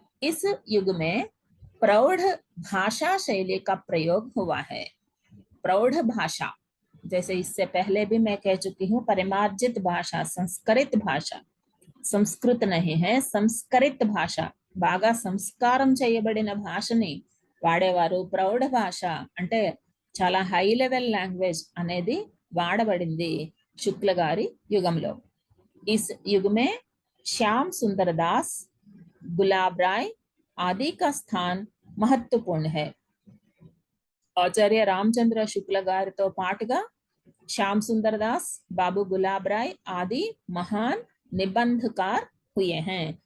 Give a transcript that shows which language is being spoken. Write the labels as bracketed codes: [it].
[hi] इस युग में प्रौढ़ भाषा शैली का प्रयोग हुआ है। प्रौढ़ भाषा, जैसे इससे पहले भी मैं कह चुकी हूँ, परिमार्जित भाषा, संस्कृत भाषा, సంస్కృత नहीं है, [te] సంస్కరిత భాష, బాగా సంస్కారం చేయబడిన భాషని వాడేవారు. ప్రౌఢ భాష అంటే చాలా హై లెవెల్ లాంగ్వేజ్ అనేది వాడబడింది శుక్ల గారి యుగంలో. [hi] इस युग में श्याम सुंदर दास, गुलाब राय आदि का स्थान महत्वपूर्ण है. ఆచార్య రామచంద్ర శుక్ల [te] గారితో పాటుగా [hi] श्याम सुंदर दास, बाबू गुलाब राय आदि महान निबंधकार हुए हैं.